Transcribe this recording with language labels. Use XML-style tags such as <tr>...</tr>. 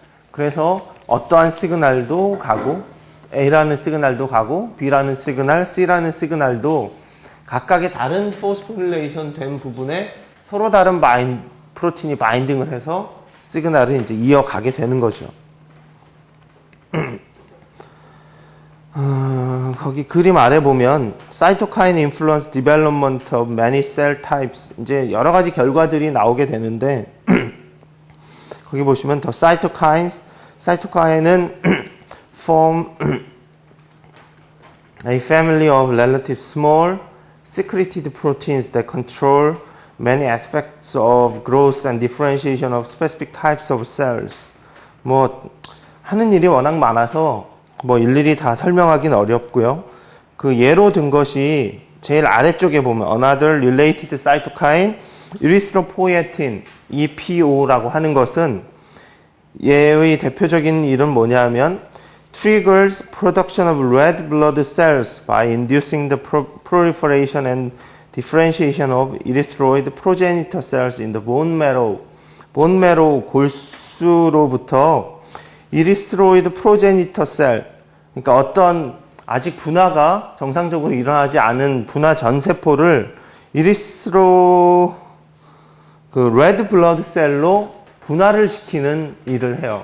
<ko>그래서 어떠한 시그널도 가고, A라는 시그널도 가고, B라는 시그널, C라는 시그널도 각각의 다른 포스포릴레이션 된 부분에 서로 다른 프로틴이 바인딩을 해서 시그널을 이제 이어가게 되는 거죠. 거기 그림 아래 보면</ko> <en>Cytokine influence development of many cell types</en> <ko>이제 여러 가지 결과들이 나오게 되는데 거기 보시면</ko> <en>the cytokine은 form a family of relatively small secreted proteins that control many aspects of growth and differentiation of specific types of cells.</en> <ko>뭐 하는 일이 워낙 많아서 뭐 일일이 다 설명하기는 어렵고요. 그 예로 든 것이 제일 아래쪽에 보면</ko> <en>another related cytokine erythropoietin</en> <ko>EPO라고 하는 것은 얘의 대표적인 일은 뭐냐면</ko> <en>triggers production of red blood cells by inducing the proliferation and differentiation of erythroid progenitor cells in the bone marrow.</en> <ko>bone marrow 골수로부터 erythroid progenitor cell 그러니까 어떤 아직 분화가 정상적으로 일어나지 않은 분화 전세포를 erythro 그 red blood cell로 분화를 시키는 일을 해요.</ko>